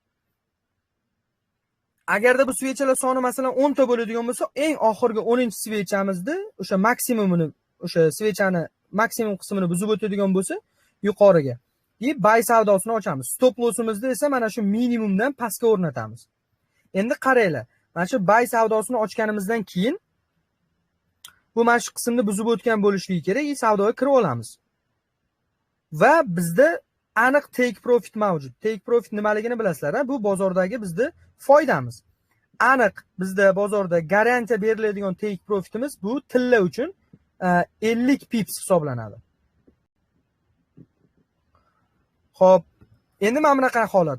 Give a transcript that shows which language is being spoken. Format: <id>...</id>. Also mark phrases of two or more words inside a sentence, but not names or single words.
<uz>Agarda bu svechalar soni masalan 10 ta bo'ladigan bo'lsa, eng oxirgi 10-svechamizni o'sha maksimumini, o'sha svechani maksimum qismini buzib o'tadigan bo'lsa, yuqoriga deb bay savdosini ochamiz.</uz> <en>Stop lossimizni</en> <uz>esa mana shu minimumdan pastga o'rnatamiz. Endi qaranglar, mana shu bay savdosini ochganimizdan keyin bu mana shu qismni buzib o'tgan bo'lishligi kerak, savdoga kirib olamiz. Va bizda aniq</uz> <en>take profit</en> <uz>mavjud.</uz> <en>Take profit</en> <uz>nimaligini bilasizlar, bu bozordagi bizda foydamiz. Aniq bizda bozorda garantiya beriladigan</uz> <en>take profitimiz</en> <uz>bu tilla uchun 50 pips hisoblanadi. Xo'p, endi mana bunaqa holat.</uz>